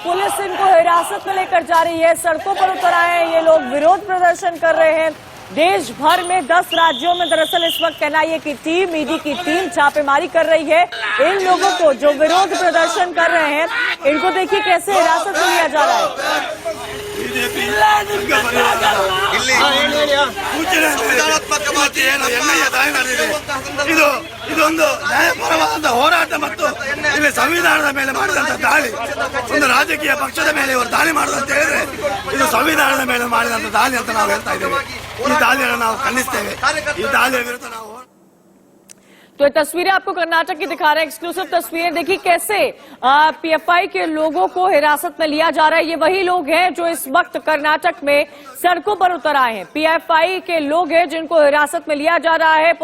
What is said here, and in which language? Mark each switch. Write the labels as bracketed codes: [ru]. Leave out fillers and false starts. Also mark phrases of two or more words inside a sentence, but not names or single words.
[hi] पुलिस इनको हिरासत में लेकर जा रही है। सड़कों पर उतर आए हैं ये लोग, विरोध प्रदर्शन कर रहे हैं। देश भर में 10 राज्यों में दरअसल इस वक्त एनआईए की टीम, ईडी की टीम छापेमारी कर रही है। इन लोगों को जो विरोध प्रदर्शन कर रहे हैं इनको देखिए कैसे हिरासत में लिया जा रहा है। [kn] ಇದೊಂದು ನ್ಯಾಯಪರವಾದ ಹೋರಾಟ ಮತ್ತು ಇಲ್ಲಿ ಸಂವಿಧಾನದ ಮೇಲೆ ಮಾಡಿದಂತ ದಾಳಿ, ಒಂದು ರಾಜಕೀಯ ಪಕ್ಷದ ಮೇಲೆ ಇವರು ದಾಳಿ ಮಾಡುದಂತ ಹೇಳಿದ್ರೆ ಇದು ಸಂವಿಧಾನದ ಮೇಲೆ ಮಾಡಿದಂತ ದಾಳಿ ಅಂತ ನಾವು ಹೇಳ್ತಾ ಇದ್ದೇವೆ। ಈ ದಾಳಿಯನ್ನು ನಾವು ಖಂಡಿಸ್ತೇವೆ। ಈ ದಾಳಿಯ ವಿರುದ್ಧ ನಾವು [hi] तो ये तस्वीरें आपको कर्नाटक की दिखा रहे हैं, एक्सक्लूसिव तस्वीरें। देखिए कैसे पीएफआई के लोगों को हिरासत में लिया जा रहा है। ये वही लोग हैं जो इस वक्त कर्नाटक में सड़कों पर उतर आए हैं। पीएफआई के लोग हैं जिनको हिरासत में लिया जा रहा है।